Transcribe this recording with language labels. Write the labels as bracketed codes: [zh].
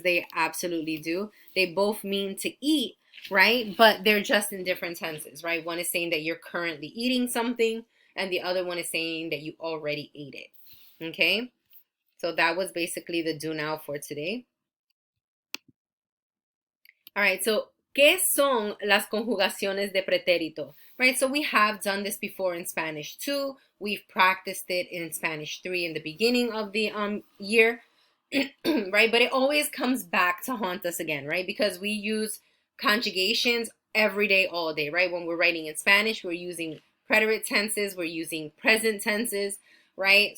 [en] They absolutely do. They both mean to eat, right? But they're just in different tenses, right? One is saying that you're currently eating something, and the other one is saying that you already ate it. Okay? So that was basically the do now for today. All right, so [es] ¿qué son las conjugaciones de pretérito? [en] Right, so we have done this before in Spanish 2. We've practiced it in Spanish 3 in the beginning of the year, right? But it always comes back to haunt us again, right? Because we use conjugations every day, all day, right? When we're writing in Spanish, we're using preterite tenses, we're using present tenses, right?